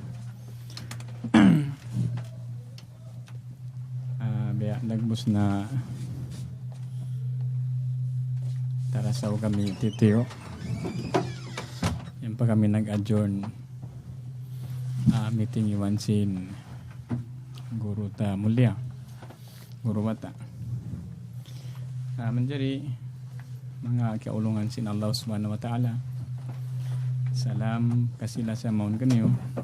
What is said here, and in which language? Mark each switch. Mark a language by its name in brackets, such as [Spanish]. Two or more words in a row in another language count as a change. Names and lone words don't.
[Tausug] Biya nagbus na tarasaw kami titiyo. Yan pa kami nag- [English] adjourn meeting [Tausug] iwan sin Guru ta mulia. Guru bata. Menjadi mga kaulungan sin [Arabic] الله سبحانه وتعالى. [Tausug] Salam kasila sa maun kanyo.